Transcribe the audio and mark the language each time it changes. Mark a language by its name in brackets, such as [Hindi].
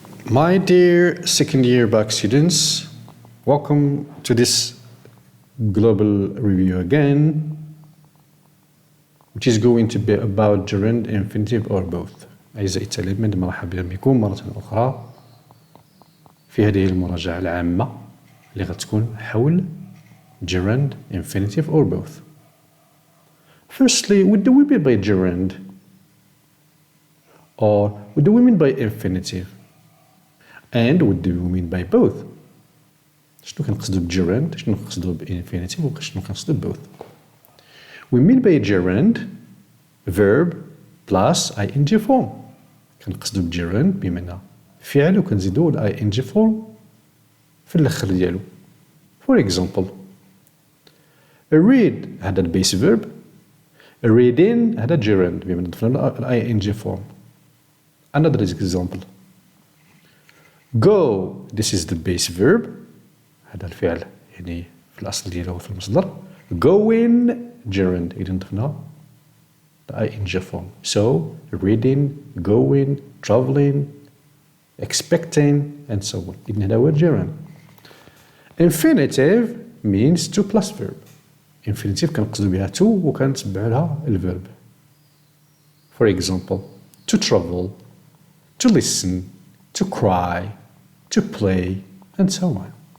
[English] My dear second year back students, welcome to this global review again, which is going to be about gerund, infinitive or both. [Arabic] أعزائي التلاميذ مرحبا بكم مرة أخرى في هذه المراجعة العامة اللي غتكون حول [English] gerund, infinitive or both. Firstly, what do we mean by gerund? Or what do we mean by infinitive? And what do we mean by both? [Arabic] شنو كنقصدو بgerund؟ شنو كنقصدو بinfinitive؟ وشنو كنقصدو both؟ [English] We mean by gerund verb plus ing form. [Arabic] كنقصدو بgerund بمعنى فعل وكنزيدو ing form في الآخر ديالو. [English] For example, read [Arabic] هذا البيس [English] verb, reading هذا gerund [Arabic] بمعنى ضفنا [English] ing form. Another example. Go, this is the base verb. [Arabic] هذا الفعل يعني في الأصل ديالو في المصدر. Going, gerund. إذا ضفنا ing form. [English] So, reading, going, traveling, expecting, and so on. [Arabic] إذا هذا هو gerund. [English] Infinitive means to plus verb. [Arabic] Infinitive كنقصدو بها to وكنتبع لها الverb. [English] For example, to travel, to listen, to cry, to play, and so on.